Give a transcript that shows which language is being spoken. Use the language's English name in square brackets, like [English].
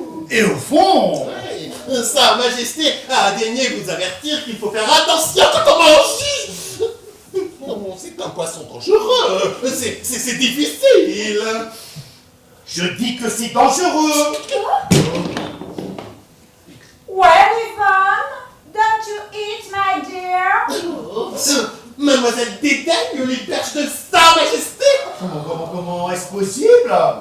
[French] Et au fond... Oui, Sa Majesté a daigné vous avertir qu'il faut faire attention quand on mange. Non, c'est un poisson dangereux. C'est difficile. Je dis que c'est dangereux. [English] Well, Yvonne, don't you eat, my dear? [French] Mademoiselle dédaigne les perches de Sa Majesté. Comment est-ce possible?